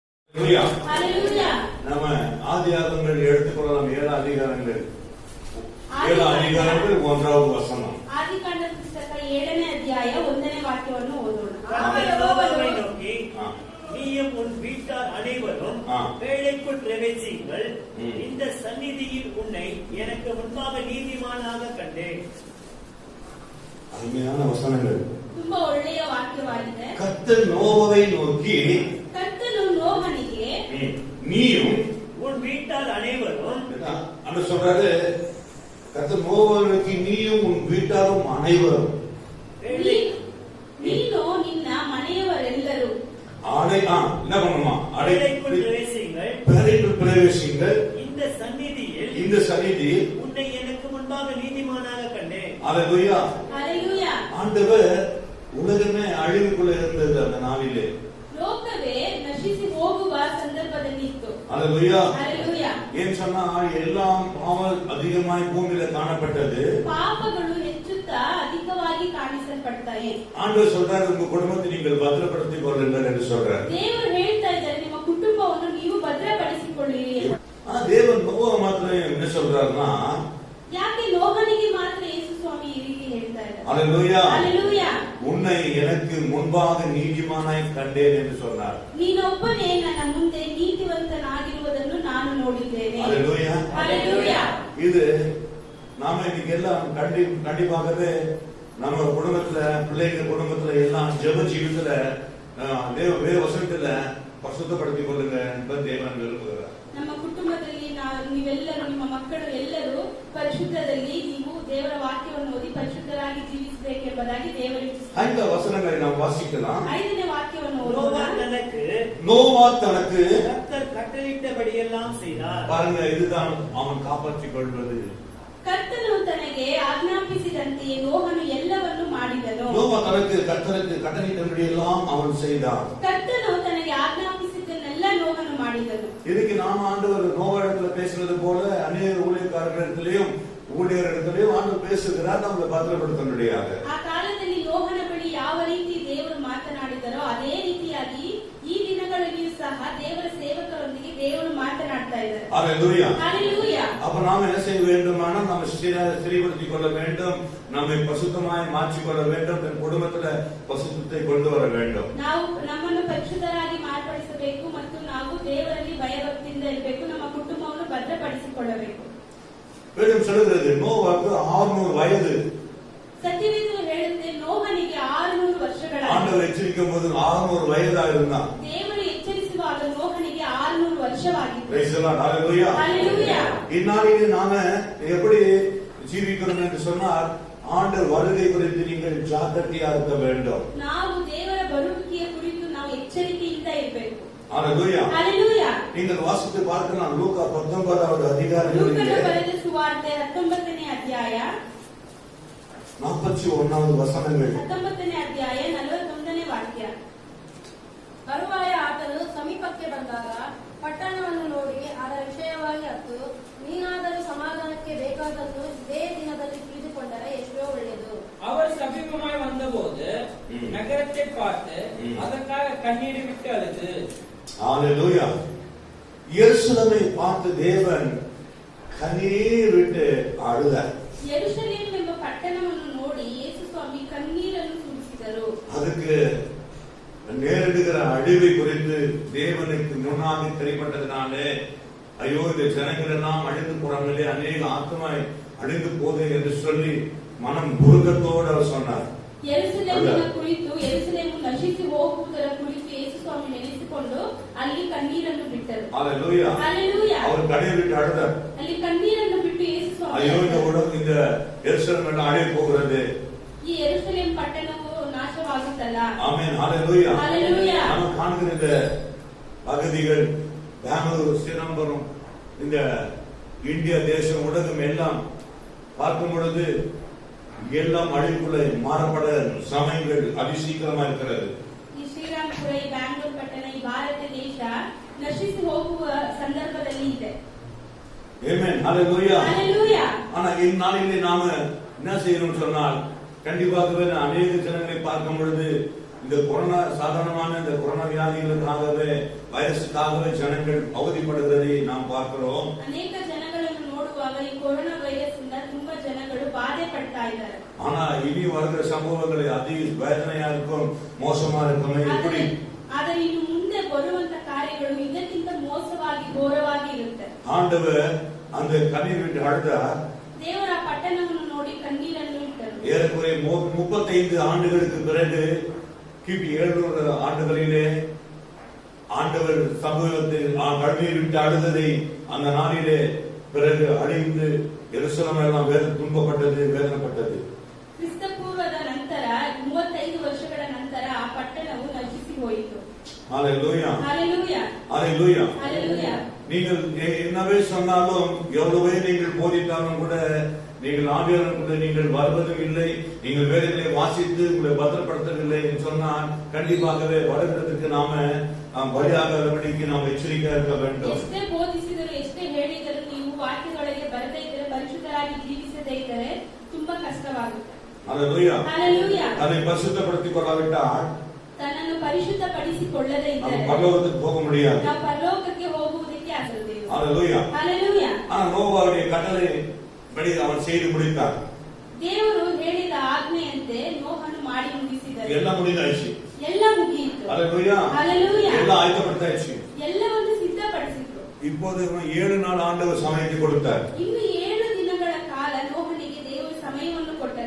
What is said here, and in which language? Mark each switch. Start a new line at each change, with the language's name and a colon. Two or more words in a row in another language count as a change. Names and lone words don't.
Tamil: நம்ம ஆதியாகமங்கள் எடுத்துக்கொள்ளலாம். 7 அதிகாரங்கள் 1வது வசனம்.
Kannada: ಆದಿಕಾಂಡ ಪುಸ್ತಕ 7ನೇ ಅಧ್ಯಾಯ 1ನೇ ವಾಕ್ಯವನ್ನು ಓದೋಣ.
Tamil: யெகோவாவை நோக்கி, நீயும் உன் வீட்டார் அனைவரும் வேலைக்குள் பிரவேசியுங்கள். இந்த சந்நிதியில் உன்னை எனக்கு முன்பாக நீதிமானாக கண்டேன். அருமையான வசனங்கள்.
Kannada: ತುಂಬಾ ಒಳ್ಳೆಯ ವಾಕ್ಯವಾಗಿದೆ.
Tamil: கர்த்தர் நோவாவை நோக்கி,
Kannada: ಕರ್ತನು ನೋಹನಿಗೆ,
Tamil: நீயும் உன் வீட்டார் அனைவரும் அங்க சொல்றாரு. கர்த்தர் நோவாவை நோக்கி, நீயும் உன் வீட்டாரும் அனைவரும்,
Kannada: ನೀನು ನಿನ್ನ ಮನೆಯವರೆಲ್ಲರೂ
Tamil: என்ன பண்ணுமா? வேலைக்குள் பிரவேசியுங்கள். வேலைக்குள் பிரவேசியுங்கள். இந்த சந்நிதியில் உன்னை எனக்கு முன்பாக நீதிமானாக கண்டேன். அல்லேலூயா. அல்லேலூயா. ஆண்டவர் உலகமே அழிவுக்குள்ள இருந்தது அந்த நாளிலே.
Kannada: ಲೋಕವೇ ನಶಿಸಿ ಹೋಗುವ ಸಂದರ್ಭದಲ್ಲಿ ಇತ್ತು.
Tamil: அல்லேலூயா. அல்லேலூயா. ஏன் சொன்னா எல்லாம் பாவம் அதிகமாய் பூமியில காணப்பட்டது.
Kannada: ಪಾಪಗಳು ಹೆಚ್ಚುತ್ತಾ ಅಧಿಕವಾಗಿ ಕಾಣಿಸಲ್ಪಡ್ತಾವೆ.
Tamil: ஆண்டவர் சொல்றாரு, உங்க குடும்பத்தை நீங்கள் பத்திரப்படுத்திக் கொள்ளுங்கள் என்று சொல்றாரு.
Kannada: ದೇವರು ಹೇಳ್ತಾ ಇದ್ದಾರೆ, ನಿಮ್ಮ ಕುಟುಂಬವನ್ನು ನೀವು ಭದ್ರಪಡಿಸಿಕೊಳ್ಳಿರಿ.
Tamil: தேவன் நோவா மாத்திரம் என்ன சொல்றாருன்னா,
Kannada: ಯಾಕೆ ನೋಹನಿಗೆ ಮಾತ್ರ ಯೇಸು ಸ್ವಾಮಿ ಈ ರೀತಿ ಹೇಳ್ತಾ ಇದ್ದಾರೆ?
Tamil: அல்லேலூயா. அல்லேலூயா. உன்னை எனக்கு முன்பாக நீதிமானாய் கண்டேன் என்று சொன்னார்.
Kannada: ನೀನೊಬ್ಬನೇ ನನ್ನ ಮುಂದೆ ನೀತಿವಂತನಾಗಿರುವುದನ್ನು ನಾನು ನೋಡಿದ್ದೇನೆ.
Tamil: அல்லேலூயா. அல்லேலூயா. இது நாம இன்னைக்கு எல்லாம் கண்டிப்பாகவே நம்ம குடும்பத்துல, பிள்ளைங்க குடும்பத்துல எல்லாம் ஜெப ஜீவித்துல வேத வசனத்துல பரிசுத்தப்படுத்திக் கொள்ளுங்க என்பது தேவன் விரும்புகிறார்.
Kannada: ನಮ್ಮ ಕುಟುಂಬದಲ್ಲಿ ನೀವೆಲ್ಲರೂ, ನಿಮ್ಮ ಮಕ್ಕಳು ಎಲ್ಲರೂ ಪರಿಶುದ್ಧದಲ್ಲಿ ನೀವು ದೇವರ ವಾಕ್ಯವನ್ನು ಓದಿ ಪರಿಶುದ್ಧರಾಗಿ ಜೀವಿಸಬೇಕೆಂಬುದಾಗಿ ದೇವರು ಇಚ್ಛಿಸುತ್ತಾರೆ.
Tamil: இந்த வசனங்களை நாம் வாசிக்கலாம்.
Kannada: 5ನೇ ವಾಕ್ಯವನ್ನು
Tamil: நோவா தனக்கு கர்த்தர் கட்டளையிட்டபடியெல்லாம் செய்தார். பாருங்க, இதுதான் அவன் காப்பாற்றிக் கொள்வது.
Kannada: ಕರ್ತನು ತನಗೆ ಆಜ್ಞಾಪಿಸಿದಂತೆಯೇ ನೋಹನು ಎಲ್ಲವನ್ನು ಮಾಡಿದನು.
Tamil: நோவா தனக்கு கர்த்தருக்கு கட்டளையிட்டபடியெல்லாம் அவன் செய்தான்.
Kannada: ಕರ್ತನು ತನಗೆ ಆಜ್ಞಾಪಿಸಿದ್ದನ್ನೆಲ್ಲ ನೋಹನು ಮಾಡಿದನು.
Tamil: இதுக்கு நாம ஆண்டவர் நோவா இடத்துல பேசுறது போல அநேக ஊழியக்காரர்களிடத்திலையும் ஊழியர்களிடத்திலையும் ஆண்டவர் பேசுகிறார். நம்மளை பத்திரப்படுத்த முடியாது.
Kannada: ಆ ಕಾಲದಲ್ಲಿ ನೋಹನ ಬಳಿ ಯಾವ ರೀತಿ ದೇವರು ಮಾತನಾಡಿದರೋ ಅದೇ ರೀತಿಯಾಗಿ ಈ ದಿನಗಳಲ್ಲಿಯೂ ಸಹ ದೇವರ ಸೇವಕರೊಂದಿಗೆ ದೇವರು ಮಾತನಾಡ್ತಾ ಇದ್ದಾರೆ.
Tamil: அல்லேலூயா. அல்லேலூயா. அப்ப நாம என்ன செய்ய வேண்டுமானால், நம்ம ஸ்திரப்படுத்திக் கொள்ள வேண்டும், நம்மை பசுத்தமாய் மாற்றிக்கொள்ள வேண்டும், தன் குடும்பத்துல பசுத்தத்தை கொண்டு வர வேண்டும்.
Kannada: ನಾವು ನಮ್ಮನ್ನು ಪರಿಶುದ್ಧರಾಗಿ ಮಾರ್ಪಡಿಸಬೇಕು ಮತ್ತು ನಾವು ದೇವರಲ್ಲಿ ಭಯಭಕ್ತಿಯಿಂದ ಇರಬೇಕು. ನಮ್ಮ ಕುಟುಂಬವನ್ನು ಭದ್ರಪಡಿಸಿಕೊಳ್ಳಬೇಕು.
Tamil: வேதம் சொல்லுகிறது, நோவாவுக்கு 600 வயது.
Kannada: ಸತ್ಯವೇದವು ಹೇಳುತ್ತೆ, ನೋಹನಿಗೆ 600 ವರ್ಷಗಳಾಗಿತ್ತು.
Tamil: ஆண்டவர் எச்சரிக்கும் போது 600 வயதா இருந்தான்.
Kannada: ದೇವರು ಎಚ್ಚರಿಸುವಾಗ ನೋಹನಿಗೆ 600 ವರ್ಷವಾಗಿತ್ತು.
English: Praise the Lord.
Tamil: ஹalleluya. ஹalleluya. இந்நாளிலே நாம எப்படி ஜீவிக்கிறோம் என்று சொன்னால், ஆண்டவர் வருகை குறித்து நீங்கள் ஜாக்கிரதையா இருக்க வேண்டும்.
Kannada: ನಾವು ದೇವರ ಬರುವಿಕೆಯ ಕುರಿತು ನಾವು ಎಚ್ಚರಿಕೆಯಿಂದ ಇರಬೇಕು.
Tamil: ஹalleluya. ஹalleluya. நீங்கள் வாசித்து பார்க்கலாம், லூக்கா 19வது அதிகாரத்திலே
Kannada: ಲೂಕನ ಬರೆದ ಸುವಾರ್ತೆ 19ನೇ ಅಧ್ಯಾಯ
Tamil: 41வது வசனங்கள்.
Kannada: 19ನೇ ಅಧ್ಯಾಯ 41ನೇ ವಾಕ್ಯ. ತರುವಾಯ ಆತನು ಸಮೀಪಕ್ಕೆ ಬಂದಾಗ ಪಟ್ಟಣವನ್ನು ನೋಡಿ ಅದರ ವಿಷಯವಾಗಿ ಅತ್ತು, ನೀನಾದರೂ ಸಮಾಧಾನಕ್ಕೆ ಬೇಕಾದನ್ನು ಇದೇ ದಿನದಲ್ಲಿ ತಿಳಿದುಕೊಂಡರೆ ಎಷ್ಟೋ ಒಳ್ಳೆಯದು.
Tamil: அவர் சமீபமாய் வந்தபோது நகரத்தை பார்த்து அதற்காக கண்ணீர் விட்டு அழுது. ஹalleluya. எருசலேமை பார்த்து தேவன் கண்ணீர் விட்டு அழுதார்.
Kannada: ಯೆರೂಸಲೇಮ್ ಎಂಬ ಪಟ್ಟಣವನ್ನು ನೋಡಿ ಯೇಸು ಸ್ವಾಮಿ ಕಣ್ಣೀರನ್ನು ಸುರಿಸಿದರು.
Tamil: அதுக்கு நேரிடுகிற அழிவை குறித்து தேவனுக்கு முன்னாடி தெரிவிப்பட்டதினாலே, ஐயோ இந்த ஜனங்கள் எல்லாம் அழிந்து போறாங்களே, அநேக ஆத்மாய் அழிந்து போதே என்று சொல்லி மனம் உருக்கத்தோடு அவர் சொன்னார்.
Kannada: ಯೆರೂಸಲೇಮಿನ ಕುರಿತು, ಯೆರೂಸಲೇಮು ನಶಿಸಿ ಹೋಗುವುದರ ಕುರಿತು ಯೇಸು ಸ್ವಾಮಿ ನೆನೆಸಿಕೊಂಡು ಅಲ್ಲಿ ಕಣ್ಣೀರನ್ನು ಬಿಟ್ಟರು.
Tamil: ஹalleluya. ஹalleluya. அவர் கண்ணீர் விட்டு அழுதார்.
Kannada: ಅಲ್ಲಿ ಕಣ್ಣೀರನ್ನು ಬಿಟ್ಟು ಯೇಸು ಸ್ವಾಮಿ,
Tamil: ஐயோ இந்த எருசலேம் எல்லாம் அழிய போகிறது,
Kannada: ಈ ಯೆರೂಸಲೇಮ್ ಪಟ್ಟಣವು ನಾಶವಾಗುತ್ತಲ್ಲ.
Tamil: ஆமென். ஹalleluya. ஹalleluya. நாம் காண்கிற இந்த அகதிகள் பெங்களூர், சிதம்பரம், இந்த இந்தியா தேசம், உலகம் எல்லாம் பார்க்கும் பொழுது எல்லாம் அழிவுக்குள்ள மாறப்பட சமயங்கள் அதிசீக்கிரமா இருக்கிறது.
Kannada: ಈ ಶ್ರೀರಾಮಪುರ, ಈ ಬ್ಯಾಂಗ್ಳೂರ್ ಪಟ್ಟಣ, ಈ ಭಾರತ ದೇಶ ನಶಿಸಿ ಹೋಗುವ ಸಂದರ್ಭದಲ್ಲಿ ಇದೆ.
Tamil: ஆமென். ஹalleluya. ஹalleluya. ஆனா இந்நாளிலே நாம என்ன செய்யணும்னு சொன்னால், கண்டிப்பாகவே அநேக ஜனங்களை பார்க்கும் பொழுது இந்த கொரோனா சாதாரணமான இந்த கொரோனா வியாதிகளுக்காகவே வைரஸுக்காகவே ஜனங்கள் அவதிப்படுகிறதை நாம் பார்க்கிறோம்.
Kannada: ಅನೇಕ ಜನಗಳನ್ನು ನೋಡುವಾಗ ಈ ಕೊರೋನಾ ವೈರಸ್ ಇಂದ ತುಂಬಾ ಜನಗಳು ಬಾಧೆ ಪಡ್ತಾ ಇದ್ದಾರೆ.
Tamil: ஆனா இனி வருகிற சம்பவங்களை அதி வேதனையா இருக்கும், மோசமா இருக்கும். இப்படி
Kannada: ಆದರೆ ಇನ್ನು ಮುಂದೆ ಬರುವಂತ ಕಾರ್ಯಗಳು ಇದಕ್ಕಿಂತ ಮೋಸವಾಗಿ ಘೋರವಾಗಿ ಇರುತ್ತೆ.
Tamil: ஆண்டவர் அந்த கண்ணீர் விட்டு அழுதார்.
Kannada: ದೇವರ ಪಟ್ಟಣವನ್ನು ನೋಡಿ ಕಣ್ಣೀರನ್ನು ಇಟ್ಟರು.
Tamil: ஏறக்குறைய 35 ஆண்டுகளுக்கு பிறகு கிபி 700 ஆண்டுகளிலே ஆண்டவர் சமூகத்தில் கண்ணீர் விட்டு அழுததை அந்த நாளிலே பிறகு அழிந்து எருசலேம் எல்லாம் துன்பப்பட்டது, வேதனைப்பட்டது.
Kannada: ಕ್ರಿಸ್ತ ಪೂರ್ವದ ನಂತರ 35 ವರ್ಷಗಳ ನಂತರ ಆ ಪಟ್ಟಣವು ನಶಿಸಿ ಹೋಯಿತು.
Tamil: ஹalleluya, ஹalleluya, ஹalleluya. ஹalleluya. நீங்கள் என்னவே சொன்னாலும் எவ்வளவே நீங்கள் போதித்தாலும் கூட நீங்கள் ஆவியானவருக்குள்ளே நீங்கள் வருவதும் இல்லை, நீங்கள் வேதங்களை வாசித்து உங்களை பத்திரப்படுத்தவில்லை என்று சொன்னால் கண்டிப்பாகவே வருகிறதுக்கு நாம பலியாகாதபடிக்கு நாம் எச்சரிக்கையா இருக்க வேண்டும்.
Kannada: ಎಷ್ಟೇ ಬೋಧಿಸಿದರೂ ಎಷ್ಟೇ ಹೇಳಿದರೂ ನೀವು ವಾಕ್ಯಗಳಿಗೆ ಬರದೇ ಇದ್ದರೆ ಪರಿಶುದ್ಧರಾಗಿ ಜೀವಿಸದೇ ಇದ್ದರೆ ತುಂಬಾ ಕಷ್ಟವಾಗುತ್ತೆ.
Tamil: ஹalleluya, ஹalleluya. அதை பரிசுத்தப்படுத்திக் கொள்ளாவிட்டால்
Kannada: ತನ್ನನ್ನು ಪರಿಶುದ್ಧಪಡಿಸಿಕೊಳ್ಳದೇ ಇದ್ದರೆ
Tamil: நாம் பரலோகத்துக்கு போக முடியாது.
Kannada: ನಾವು ಪರಲೋಕಕ್ಕೆ ಹೋಗುವುದಕ್ಕೆ ಆಗುವುದಿಲ್ಲ.
Tamil: ஹalleluya. ஹalleluya. ஆனா நோவாவுடைய கட்டளை படி அவன் செய்து முடித்தார்.
Kannada: ದೇವರು ಹೇಳಿದ ಆಜ್ಞೆಯಂತೆ ನೋಹನು ಮಾಡಿ ಮುಗಿಸಿದನು.
Tamil: ಎಲ್ಲ முடிந்தாச்சு.
Kannada: ಎಲ್ಲ ಮುಗಿಯಿತು.
Tamil: ஹalleluya. ஹalleluya. எல்லாம் ஆயத்தப்படுத்தாச்சு.
Kannada: ಎಲ್ಲವನ್ನು ಸಿದ್ಧಪಡಿಸಿದ್ರು.
Tamil: இப்போது 7 நாள் ஆண்டவர் சமயத்தை கொடுத்தார்.
Kannada: ಇನ್ನು 7 ದಿನಗಳ ಕಾಲ ನೋಹನಿಗೆ ದೇವರು ಸಮಯವನ್ನು ಕೊಟ್ಟರು.